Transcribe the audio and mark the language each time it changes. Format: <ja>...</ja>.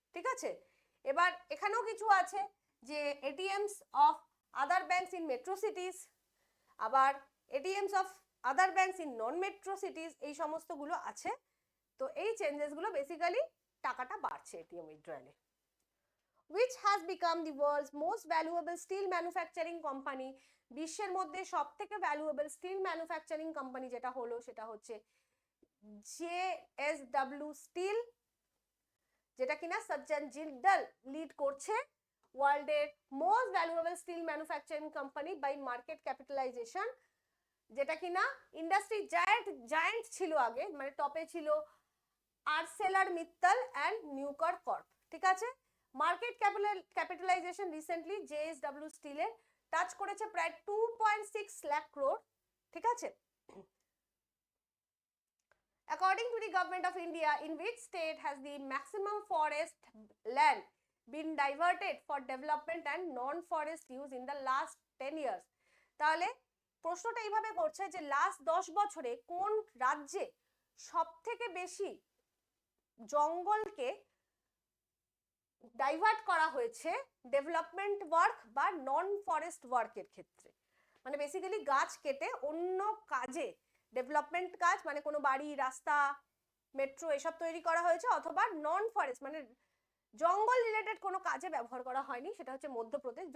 <bn>ঠিক আছে, এবার এখানেও কিছু আছে যে</bn> <en>ATMs of other banks in metro cities,</en> <bn>আবার</bn> <en>ATMs of other banks in non metro cities,</en> <bn>এই সমস্তগুলো আছে। তো এই চেঞ্জেসগুলো বেসিক্যালি টাকাটা বাড়ছে ATM উইথড্রয়ালে।</bn> <en>Which has become the world's most valuable steel manufacturing company?</en> <bn>বিশ্বের মধ্যে সবথেকে ভ্যালুয়েবল স্টিল ম্যানুফ্যাকচারিং কোম্পানি যেটা হলো সেটা হচ্ছে JSW স্টিল, যেটা কিনা সজ্জন জিন্দাল লিড করছে। ওয়ার্ল্ডের most valuable still manufacturing company by market capitalisation, যেটা কিনা ইন্ডাস্ট্রি জায়ান্ট ছিল আগে, মানে টপে ছিল আর্সেলার মিত্তাল অ্যান্ড নিউকর কর্প। ঠিক আছে, মার্কেট ক্যাপিটালাইজেশন রিসেন্টলি জেএসডব্লিউ স্টিলের টাচ করেছে প্রায় 2.6 লাখ crore।</bn> <en>ঠিক আছে, according to the government of India, in which state has the maximum forest land been diverted for development and non-forest use in the last 10 years?</en> <bn>তাহলে প্রশ্নটা এইভাবে করছে যে লাস্ট 10 বছরে কোন রাজ্যে সবথেকে বেশি জঙ্গলকে ডাইভার্ট করা হয়েছে ডেভেলপমেন্ট ওয়ার্ক বা নন ফরেস্ট ওয়ার্কের ক্ষেত্রে, মানে বেসিক্যালি গাছ কেটে অন্য কাজে, ডেভেলপমেন্ট কাজ মানে কোনো বাড়ি, রাস্তা, মেট্রো এসব তৈরি করা হয়েছে, অথবা নন ফরেস্ট মানে জঙ্গল রিলেটেড কোনো কাজে ব্যবহার করা হয়নি, সেটা হচ্ছে মধ্যপ্রদেশ।</bn>